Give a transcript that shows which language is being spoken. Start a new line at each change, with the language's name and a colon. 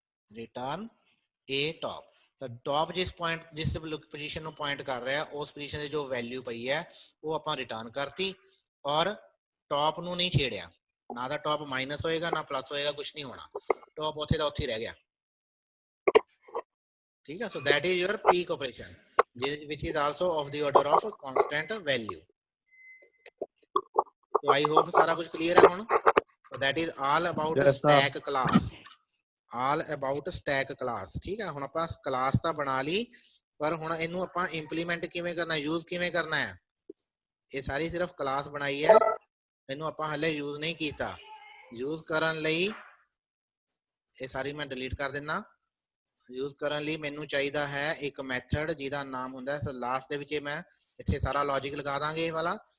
Punjabi: Return a top. ਤਾਂ top ਜਿਸ position ਨੂੰ ਪੁਆਇੰਟ ਕਰ ਰਿਹਾ, ਉਸ ਪੋਜੀਸ਼ਨ ਦੀ ਜੋ ਵੈਲਿਊ ਪਈ ਹੈ ਉਹ ਆਪਾਂ ਰਿਟਰਨ ਕਰਤੀ, ਔਰ ਟੌਪ ਨੂੰ ਨਹੀਂ ਛੇੜਿਆ। ਨਾ ਤਾਂ ਟੌਪ ਮਾਈਨਸ ਹੋਏਗਾ ਨਾ ਪਲੱਸ ਹੋਏਗਾ, ਕੁਝ ਨਹੀਂ ਹੋਣਾ, ਟੌਪ ਉੱਥੇ ਦਾ ਉੱਥੇ ਰਹਿ ਗਿਆ। ਠੀਕ ਹੈ, ਸੋ
English: that is your peak operation, which is also of the order of constant value. So I hope
Punjabi: ਸਾਰਾ ਕੁਝ ਕਲੀਅਰ ਹੈ ਹੁਣ।
English: So that is all about stack class, all about stack class.
Punjabi: ਠੀਕ ਹੈ, ਹੁਣ ਆਪਾਂ ਕਲਾਸ ਤਾਂ ਬਣਾ ਲਈ, ਪਰ ਹੁਣ ਇਹਨੂੰ ਆਪਾਂ ਇੰਪਲੀਮੈਂਟ ਕਿਵੇਂ ਕਰਨਾ, ਯੂਜ਼ ਕਿਵੇਂ ਕਰਨਾ ਹੈ? ਇਹ ਸਾਰੀ ਸਿਰਫ ਕਲਾਸ ਬਣਾਈ ਹੈ, ਇਹਨੂੰ ਆਪਾਂ ਹਲੇ ਯੂਜ਼ ਨਹੀਂ ਕੀਤਾ। ਯੂਜ਼ ਕਰਨ ਲਈ ਇਹ ਸਾਰੀ ਮੈਂ ਡਿਲੀਟ ਕਰ ਦਿੰਦਾ। ਯੂਜ਼ ਕਰਨ ਲਈ ਮੈਨੂੰ ਚਾਹੀਦਾ ਹੈ ਇੱਕ ਮੈਥਡ ਜਿਹਦਾ ਨਾਮ ਹੁੰਦਾ ਹੈ, ਲਾਸਟ ਦੇ ਵਿੱਚ ਮੈਂ ਇੱਥੇ ਸਾਰਾ ਲੌਜਿਕ ਲਗਾ ਦਾਂਗੇ ਇਹ ਵਾਲਾ।